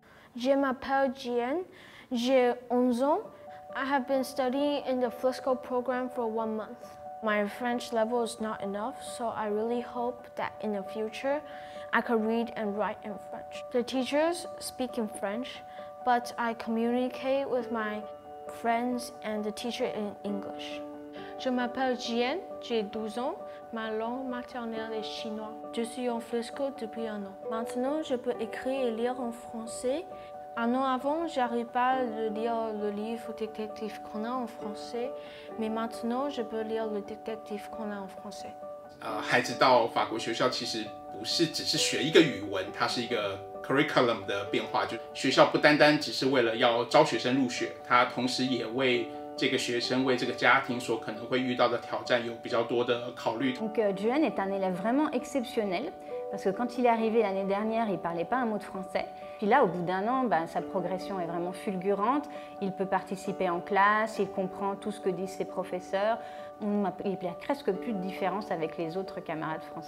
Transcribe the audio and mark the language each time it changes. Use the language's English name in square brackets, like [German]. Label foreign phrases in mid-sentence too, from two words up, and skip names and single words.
[French] Je m'appelle Jian, j'ai 11 ans. [English] I have been studying in the Flisco program for 1 month. My French level is not enough, so I really hope that in the future I could read and write in French. The teachers speak in French, but I communicate with my friends and the teacher in English. [French] Je m'appelle Jian, j'ai 12 ans. Ma langue maternelle est chinois. Je suis en Flisco depuis 1 an. Maintenant, je peux écrire et lire en français. 1 an avant, j'arrive pas à lire le livre détective qu'on a en français, mais maintenant, je peux lire le détective qu'on a en français. [Chinese] 孩子到法国学校其实不是只是学一个语文，它是一个 curriculum 的变化。就学校不单单只是为了要招学生入学，它同时也为这个学生、为这个家庭所可能会遇到的挑战有比较多的考虑。 [French] Donc Juan est un élève vraiment exceptionnel parce que quand il est arrivé l'année dernière, il parlait pas un mot de français. Puis là, au bout d'1 an, sa progression est vraiment fulgurante. Il peut participer en classe, il comprend tout ce que disent ses professeurs. Il n'y a presque plus de différence avec les autres camarades français.